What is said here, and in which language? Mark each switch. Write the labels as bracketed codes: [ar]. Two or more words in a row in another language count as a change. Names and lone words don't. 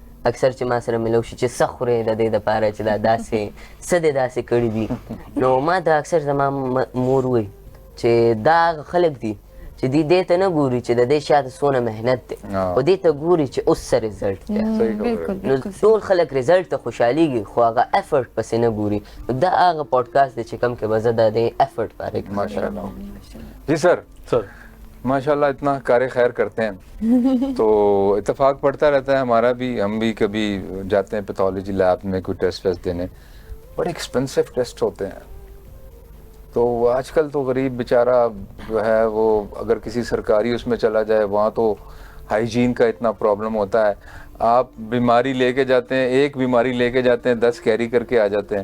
[ps] अक्सर چې ما سره ملو شي چې څه خورې د دې دپاره چې دا داسې څه دې داسې کړي دي نو ما ته اکثر زما مور وایي چې دا هغه خلک دي چې دوی دې ته نه ګوري چې د دې شاته څونه محنت دی خو دې ته ګوري چې اوس څه رزلټ دی نو ټول خلک رزلټ ته خوشحالېږي خو هغه افرټ پسې نه ګوري دا هغه پوډکاسټ دی چې کوم کې به زه د دې افرټ باره کې [ur] ماشاءاللہ جی سر ماشاءاللہ اتنا کار خیر کرتے ہیں تو اتفاق پڑتا رہتا ہے ہمارا بھی، ہم بھی کبھی جاتے ہیں [en] pathology lab [ur] میں کوئی ٹیسٹ ویسٹ دینے، بڑے [en] expensive test [ur] ہوتے ہیں. تو آج کل تو غریب بیچارا جو ہے وہ اگر کسی سرکاری اس میں چلا جائے وہاں تو ہائیجین کا اتنا پرابلم ہوتا ہے، آپ بیماری لے کے جاتے ہیں، ایک بیماری لے کے جاتے ہیں 10 کیری کر کے آ جاتے ہیں.